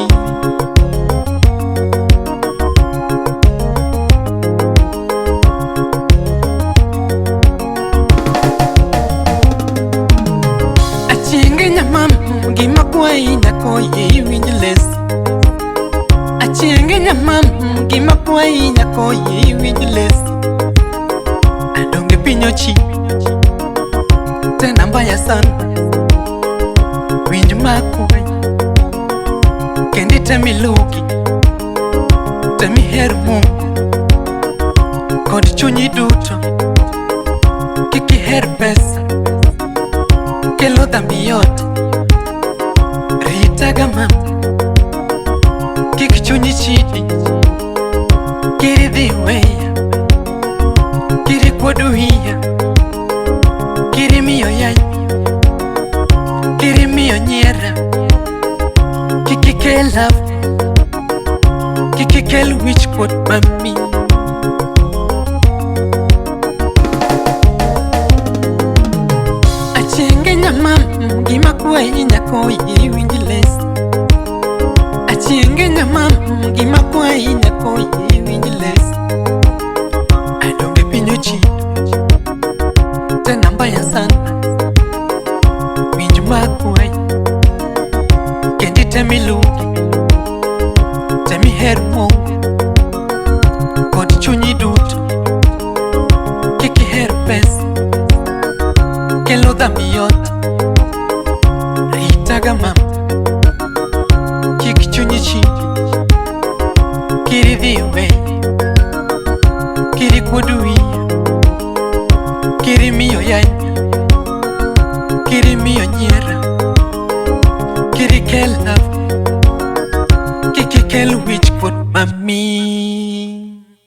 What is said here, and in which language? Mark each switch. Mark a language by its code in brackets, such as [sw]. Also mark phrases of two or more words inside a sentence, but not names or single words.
[luo] Achienge nyamam gima kwayi nyakoye winj lesi. Achienge nyamam gima kwayi nyakoye winj lesi. Adonge pinyo chi [sw] tena mbaya sana [luo] winj makwe kendi temi luki, temi her Mungu kod chunyi duto. Kiki her pesa kelo [sw] dhambi yote, [luo] ritaga mama. Kiki chunyi chidi kiri dhi weya, kiri kwodu hiya, kiri miyo yanya, kiri miyo nyiera. Kiki kel love, kiki kel wichkuot mami. Achienge nyamam gima kwayi nyakoye winj lesi. Achienge nyamam gima kwayi nyakoye winj lesi. Adonge pinyo chido [sw] tena mbaya sana [luo] winj makwayi kendi temi luki, temi her Mungu kod chunyi duto. Kiki her pesa kelo [sw] dhambi yote, [luo] ritaga mama. Kiki chunyi chidi kiri dhi weya, kiri kwodu hiya, kiri miyo yanya, kiri miyo nyiera. Kiri kel love, kiki kel wichkuot mami.